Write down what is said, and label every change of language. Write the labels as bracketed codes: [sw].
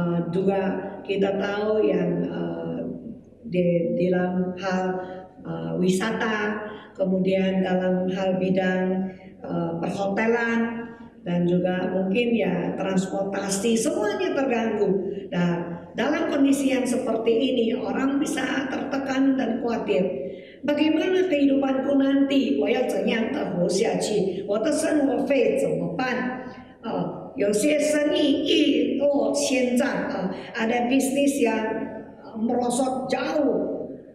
[id] Juga kita tahu yang di dalam hal wisata, kemudian dalam hal bidang perhotelan, dan juga mungkin ya transportasi, semuanya terganggu. Nah, dalam kondisi yang seperti ini orang bisa tertekan dan khawatir. Bagaimana kehidupanku nanti？ [zh] 我要怎样的活下去？我的生活费怎么办？有些生意一落千丈 [id] ada bisnis yang merosot jauh。